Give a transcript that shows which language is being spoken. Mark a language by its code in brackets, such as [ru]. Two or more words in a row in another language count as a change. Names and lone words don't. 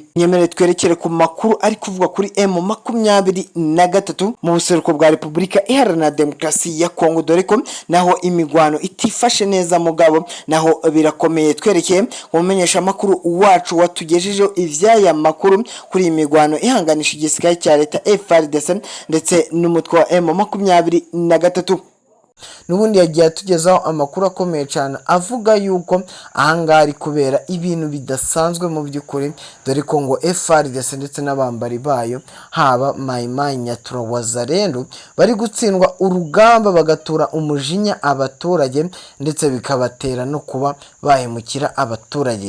[rn] Nyemere twerekere ku makuru ari kuvuga kuri M23 mu buseruko bwa Repubulika Iharanira Demokarasi ya Kongo, dore ko naho imigwano itifashe neza mugabo naho birakomeye. Twerekeye umumenyesha makuru wacu watugejejeho ivyaya makuru kuri imigwano ihanganisha igisirikare cya leta FARDC ndetse n'umutwe wa M23. Nubundi yagiye atugezaho amakuru akomeye cyane avuga yuko ahangaha ari kubera ibintu bidasanzwe mu by'ukuri, dore ko ngo FARDC ndetse n'abambari bayo haba Maimai Nyatura Wazalendo bari gutsindwa urugamba bagatura umujinya abaturage, ndetse bikabatera no kuba bahemukira abaturage.